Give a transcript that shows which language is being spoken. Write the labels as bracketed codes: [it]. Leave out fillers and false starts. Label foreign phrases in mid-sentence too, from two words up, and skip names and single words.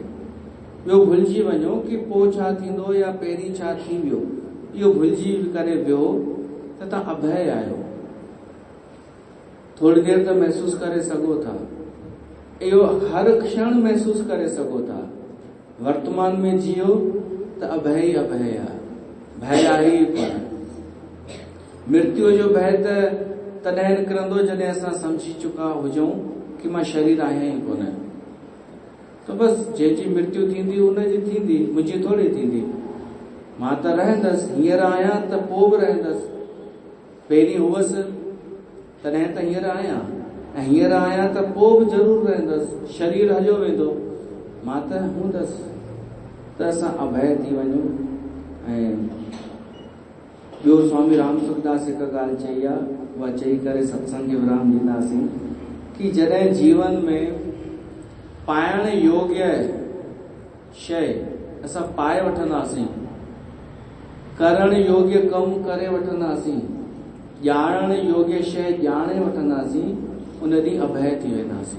[sd] ॿियो भुलिजी वञो कि पोइ छा थींदो या पहिरीं छा थी वियो, इहो भुलिजी करे वियो त तव्हां अभय आहियो। थोड़ी देर त महसूस करे सघो था, इहो हर क्षण महसूस करे सघो था। वर्तमान में जियो त अभय ई अभय आहे, भय आहे ई कोन। मृत्यु जो भय त तॾहिं निकिरंदो जॾहिं असां समझी चुका हुजूं कि मां शरीर आहियां ई कोन। त बसि जंहिंजी मृत्यु थींदी उनजी थींदी, मुंहिंजी थोरी थींदी। मां त रहंदसि, हींअर आहियां त पोइ बि रहंदसि, पहिरीं हुअसि तॾहिं त हींअर आहियां, ऐं हींअर आहियां त पोइ बि ज़रूरु रहंदसि। शरीर हलियो वेंदो, मां त हूंदसि। त असां अभय थी वञूं। ऐं ॿियो स्वामी राम सुखदास हिकु ॻाल्हि चई आहे, उहा चई करे सत्संग खे विराम ॾींदासीं कि जॾहिं जीवन में पाइण योग्य शइ असां पाए वठंदासीं, करण योग्य कमु करे वठंदासीं, ॼाणण योग्य शइ ॼाणे वठंदासीं, उन ॾींहुं अभय थी वेंदासीं।